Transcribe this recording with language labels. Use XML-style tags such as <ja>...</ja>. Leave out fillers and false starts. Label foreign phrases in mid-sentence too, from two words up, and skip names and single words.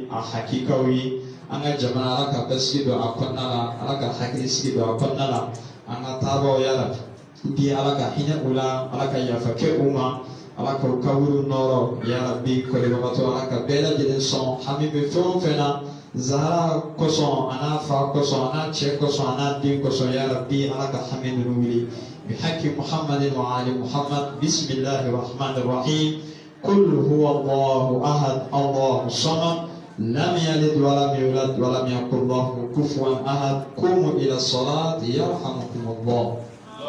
<bm>a hakikaw ye an ka jamana Ala ka basigi don a kɔnɔna la Ala ka hakilisigi don a kɔnɔna la an ka taabaw</bm> <ar>يا رب</ar> <bm>Ala ka hinɛ u la Ala ka yafa kɛ u ma Ala ka u kaburu nɔrɔ</bm> <ar>يا رب</ar> <bm>kɔlibagatɔ Ala ka bɛɛ lajɛlen sɔn hami bɛ fɛn o fɛn na Zahra kosɔn a n'a fa kosɔn a n'a cɛ kosɔn a n'a den kosɔn ya Rabbi Ala ka hami ninnu wuli</bm> <ar>بحق محمد وعلى محمد بسم الله الرحمن الرحيم قل هو الله أحد الله الصمد لم يلد ولم يولد ولم يكن له كفوا أحد قوموا إلى الصلاة يرحمكم الله.</ar>